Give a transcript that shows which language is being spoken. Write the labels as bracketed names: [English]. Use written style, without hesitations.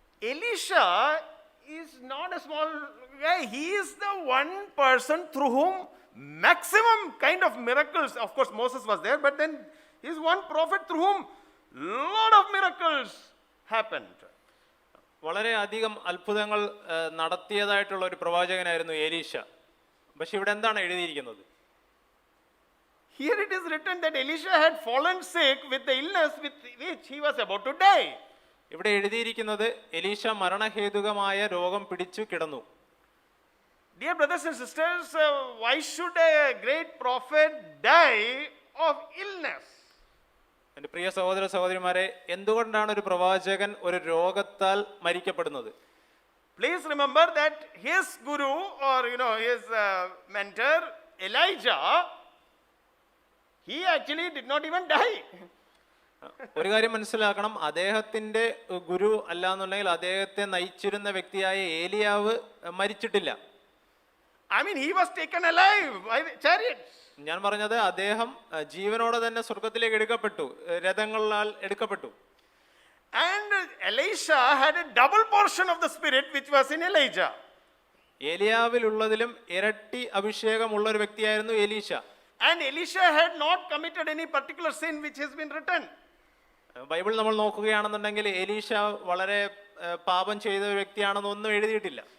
[English] Elisha is not a small guy. He is the one person through whom maximum kind of miracles, of course Moses was there, but then he is one prophet through whom lot of miracles happened. [Malayalam] വളരെ അധികം അത്ഭുതങ്ങൾ നടത്തിയതായിട്ടുള്ള ഒരു പ്രവാചകനായിരുന്നു എലീശ. പക്ഷെ ഇവിടെ എന്താണ് എഴുതിയിരിക്കുന്നത്? [English] Here it is written that Elisha had fallen sick with the illness with which he was about to die. [Malayalam] ഇവിടെ എഴുതിയിരിക്കുന്നത് എലീശ മരണഹേതുകമായ രോഗം പിടിച്ചു കിടന്നു. [English] Dear brothers and sisters, why should a great prophet die of illness? [Malayalam] എൻ്റെ പ്രിയ സഹോദര സഹോദരിമാരെ, എന്തുകൊണ്ടാണ് ഒരു പ്രവാചകൻ ഒരു രോഗത്താൽ മരിക്കപ്പെടുന്നത്? [English] Please remember that his guru or his mentor Elijah, he actually did not even die. [Malayalam] ഒരു കാര്യം മനസ്സിലാക്കണം, അദ്ദേഹത്തിന്റെ ഗുരു അല്ലാന്നുണ്ടെങ്കിൽ അദ്ദേഹത്തെ നയിച്ചിരുന്ന വ്യക്തിയായ ഏലിയാവ് മരിച്ചിട്ടില്ല. [English] I mean, he was taken alive by chariots. [Malayalam] ഞാൻ പറഞ്ഞത് അദ്ദേഹം ജീവനോടെ തന്നെ സ്വർഗത്തിലേക്ക് എടുക്കപ്പെട്ടു, രഥങ്ങളാൽ എടുക്കപ്പെട്ടു. [English] And Elisha had a double portion of the spirit which was in Elijah. [Malayalam] ഏലിയാവിലുള്ളതിലും ഇരട്ടി അഭിഷേകമുള്ള ഒരു വ്യക്തിയായിരുന്നു എലീശ. [English] And Elisha had not committed any particular sin which has been written. [Malayalam] Bible നമ്മൾ നോക്കുകയാണെന്നുണ്ടെങ്കിൽ എലീശ വളരെ പാപം ചെയ്ത ഒരു വ്യക്തിയാണെന്ന് ഒന്നും എഴുതിയിട്ടില്ല.